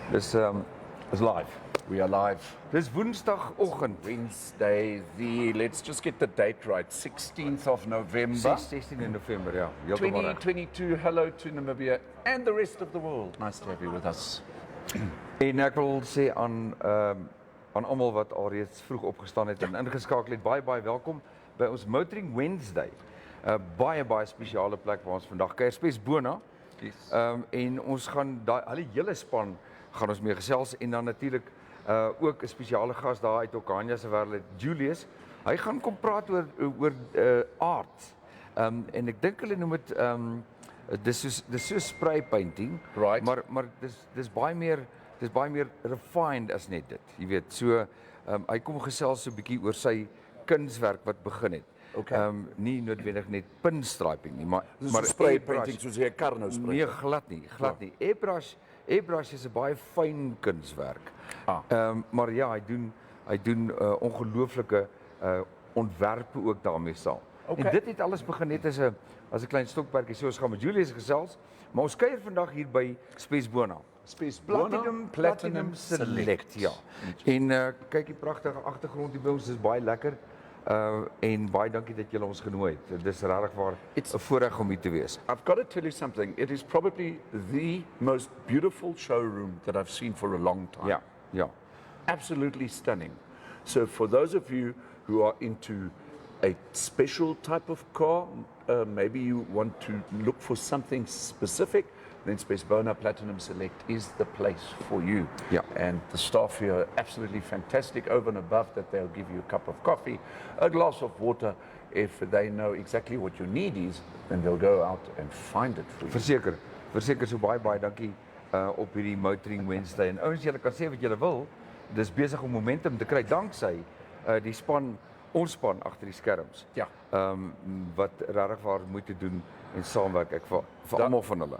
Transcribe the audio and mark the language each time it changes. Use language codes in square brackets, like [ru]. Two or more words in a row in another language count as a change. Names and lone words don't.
[en] Is live. We are live. [af] Dis Woensdagoggend. [en] Wednesday, let's just get the date right, 16th of November. [af] 16 November, ja. Heeltemal reg. 2022, [en] hello to Namibia and the rest of the world. Nice to have you with us. [af] En ek wil sê aan almal wat alreeds vroeg opgestaan het en ingeskakel het, baie welkom by ons Motoring Wednesday. Baie spesiale plek waar ons vandag kuier, Spes Bona. [en] Yes. [af] En ons gaan hulle hele span gaan ons mee gesels en dan natuurlik ook 'n spesiale gas daar uit Okanja se wêreld, Julius. Hy gaan kom praat oor art. En ek dink hulle noem dit dis so [en] spray painting, Right. [af] maar dis baie meer refined as net dit. Jy weet, so hy kom gesels so 'n bietjie oor sy kunswerk wat begin het. [en] Okay. [af] Nie noodwendig net pinstriping nie, maar spray airbrush. painting soos jy 'n kar nou spray. Nee, glad nie. Airbrush is 'n baie fyn kunswerk. Maar ja, hy doen ongelooflike ontwerpe ook daarmee saam. Okay. En dit het alles begin net as 'n klein stokperdjie. So ons gaan met Julius gesels, maar ons kuier vandag hier by Spes Bona. Spes Bona, Platinum Select, ja. En kyk die pragtige agtergrond hier by ons, dis baie lekker. En baie dankie dat julle ons genooi het. Dis regtig waar 'n voorreg om hier te wees. [en] I've got to tell you something. It is probably the most beautiful showroom that I've seen for a long time. [af] Ja. [en] Absolutely stunning. So for those of you who are into a special type of car, maybe you want to look for something specific, then Spes Bona Platinum Select is the place for you. Yeah. And the staff here are absolutely fantastic. Over and above that, they'll give you a cup of coffee, a glass of water. If they know exactly what your need is, then they'll go out and find it for you. [af] Verseker so baie dankie op hierdie Motoring Wednesday. En ouens, julle kan sê wat julle wil. Dis besig om momentum te kry danksy die span, ons span agter die skerms. Ja. Wat regtig waar moeite doen en saamwerk ek vir almal van hulle.